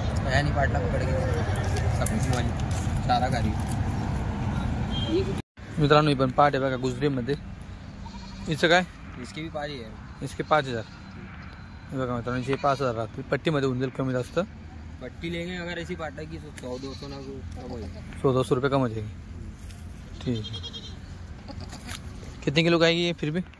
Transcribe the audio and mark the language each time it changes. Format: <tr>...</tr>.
<hi>नहीं पाटला पकड़ के सफेद वाली चारा गाड़ी.</hi> <mr>मित्रांनो ही पण पाट आहे बघा गुजरीमध्ये. हिचं काय.</mr> <hi>इसकी भी 5000. इसके 5000.</hi> <mr>हे बघा मित्रांनो, हे 5000 राहतील. पट्टीमध्ये होऊन जाईल कमी जास्त.</mr> <hi>पट्टी लेंगे अगर ऐसी पाटा की 100-200 ना कम होगा. 100-200 रुपये कम हो जाएगी. ठीक है. कितने किलो का आएगी ये फिर भी.</hi>